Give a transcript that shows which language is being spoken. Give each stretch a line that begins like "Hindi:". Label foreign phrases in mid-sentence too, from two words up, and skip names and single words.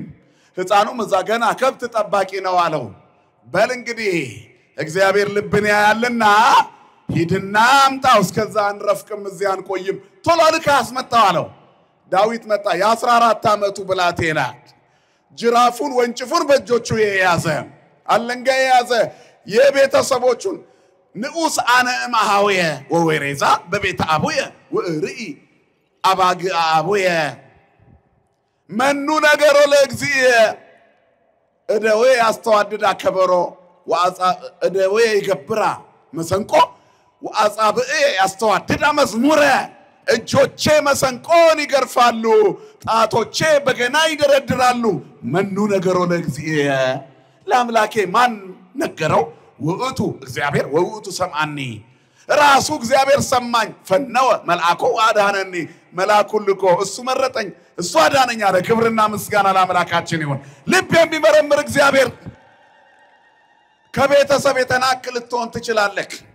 Amharic: ሕፃኑም እዛ ገና ከብት ጠባቂ ነው አለው በል እንግዲህ እግዚአብሔር ልብን ያያልና ሂድና አምጣው እስከዛ አንረፍቅም እዚያ አንቆይም ቶሎ ልካ አስመጣው አለው ዳዊት መጣ የ14 ዓመቱ ብላቴና ጅራፉን ወንጭፉን በእጆቹ የያዘ አለንጋ የያዘ የቤተሰቦቹን
Geez: ንዑስ አነ እምአሃውየ ወወሬዛ በቤተ አቡየ ወእርኢ አባግ አቡየ መኑ ነገሮ ለእግዚእ እደዌ ያስተዋድዳ ከበሮ ወአጻ እደዌ ይገብራ መሰንቆ ወአጻብዕ ያስተዋድዳ መዝሙረ
Amharic: እጆቼ መሰንቆን ይገርፋሉ ጣቶቼ በገና ይደረድራሉ
Geez: መኑ ነገሮ ለእግዚእ
Amharic: ለአምላኬ ማን ነገረው
Geez: ወእቱ እግዚአብሔር ወእቱ ሰምዓኒ
Amharic: ራሱ እግዚአብሔር ሰማኝ
Geez: ፈነወ መልአኩ አዳነኒ
Amharic: መልአኩ ልኮ እሱ መረጠኝ እሱ አዳነኝ አለ ክብርና ምስጋና ለአምላካችን ይሁን ልብ የሚመረምር እግዚአብሔር ከቤተሰብ የተናቅ ልትሆን ትችላለህ